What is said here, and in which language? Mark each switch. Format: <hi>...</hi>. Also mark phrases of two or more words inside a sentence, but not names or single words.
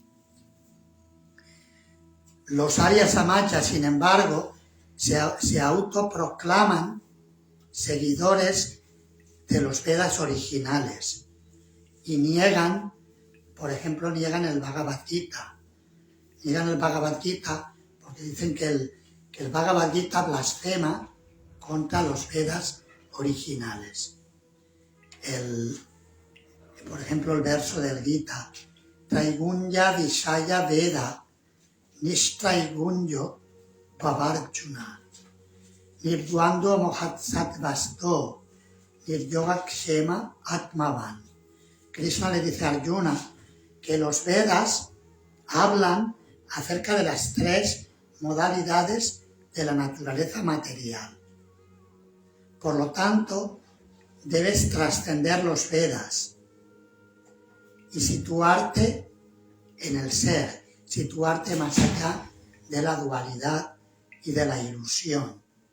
<es>Los Arya Samaja, sin embargo, se autoproclaman seguidores de los Vedas originales y niegan por ejemplo, niegan el Bhagavad Gita. Niegan el Bhagavad Gita porque dicen que el Bhagavad Gita blasfema contra los Vedas originales. Por ejemplo, el verso del Gita,</es> <sa>त्रैगुण्य विषय वेद निस्त्रैगुण्यो पवार्जुन निर्दुअन्दो मोहत्सत्वस्तो निर्योग क्षेम आत्मवान्.</sa> <es>Krishna le dice a Arjuna que los Vedas hablan acerca de las tres modalidades de la naturaleza material. Por lo tanto, debes trascender los Vedas y situarte en el ser, situarte más allá de la dualidad y de la ilusión.</es>